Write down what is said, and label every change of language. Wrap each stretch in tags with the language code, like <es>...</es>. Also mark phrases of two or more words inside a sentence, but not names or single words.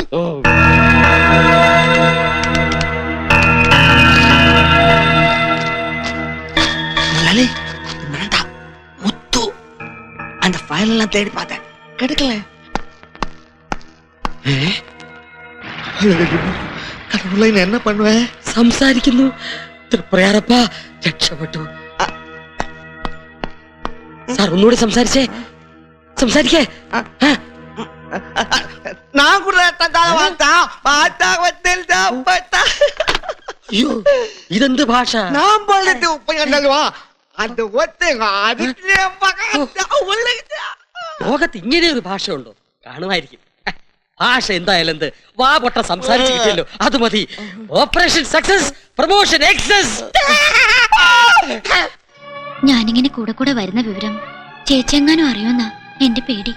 <ta>முத்து அந்த ஃபைல் எல்லாம் தேடி பார்த்தேன், கிடைக்கல. கடவுளை நான் என்ன பண்ணுவேன்?</ta> <ml>സംസാരിക്കുന്നു. തൃപ്രയാറപ്പാ, രക്ഷപ്പെട്ടു. സാർ ഒന്നുകൂടി സംസാരിച്ചേ, സംസാരിക്കേ.</ml> <ta>நான் கூட</ta> <ml>അയ്യോ, ഇതെന്ത് ഭാഷ?</ml> <ta>நான் போனது உப்பங்கல்லுவா அந்த ஒத்துங்க.</ta> <ml>ലോകത്ത് ഇങ്ങനെ ഒരു ഭാഷ ഉണ്ടോ? കാണുമായിരിക്കും. ഭാഷ എന്തായാലും എന്ത്, വാ പൊട്ട സംസാരിച്ചു കിട്ടിയല്ലോ, അത് മതി.</ml> <en>operation success, promotion excess.</en> <ml>ഞാനിങ്ങനെ കൂടെ കൂടെ വരുന്ന വിവരം ചേച്ചി എങ്ങാനും അറിയുമെന്നാ എന്റെ പേടി.</ml>